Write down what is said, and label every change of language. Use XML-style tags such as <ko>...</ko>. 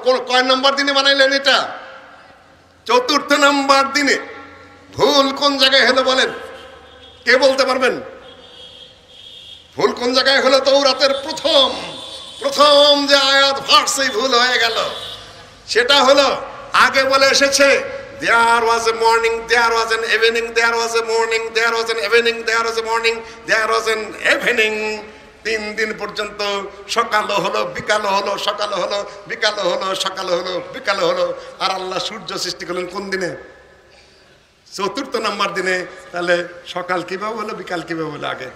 <bn>কয় নম্বর দিনে বানাইলেন এটা? চতুর্থ নম্বর দিনে। ভুল কোন জায়গায় হলো বলেন, কে বলতে পারবেন? ভুল কোন জায়গায় হলো? তাওরাতের প্রথম যে আয়াত ভার্সেই ভুল হয়ে গেল। সেটা হলো আগে বলে এসেছে</bn> <en>there was a morning, there was an evening, there was a morning, there was an evening, there was a morning, there was an evening।</en> <bn>3 দিন পর্যন্ত সকাল হলো বিকাল হলো, সকাল হলো বিকাল হলো, সকাল হলো বিকাল হলো। আর আল্লাহ সূর্য সৃষ্টি করলেন কোন দিনে? চতুর্থ নম্বর দিনে। তাহলে সকাল কিভাবে হলো বিকাল কিভাবে হলো?</bn>